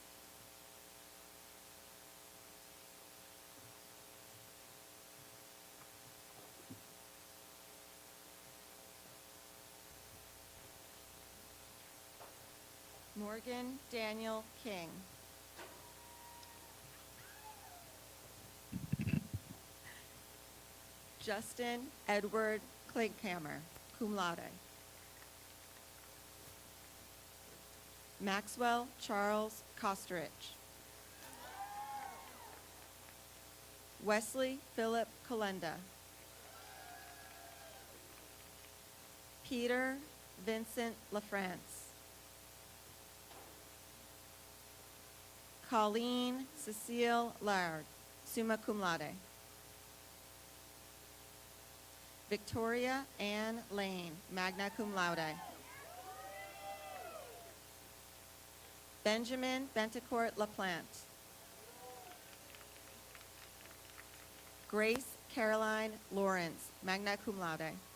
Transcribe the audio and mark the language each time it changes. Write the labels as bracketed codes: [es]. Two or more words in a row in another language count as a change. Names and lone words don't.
[en] Morgan Daniel King. Justin Edward Klinkhammer, [la] cum laude. [en] Maxwell Charles Kosterich. Wesley Philip Kalenda. Peter Vincent LaFrance. Colleen Cecile Laird, [la] summa cum laude. [en] Victoria Ann Lane, [la] magna cum laude. [en] Benjamin Bentecourt LaPlante. Grace Caroline Lawrence, [la] magna cum laude.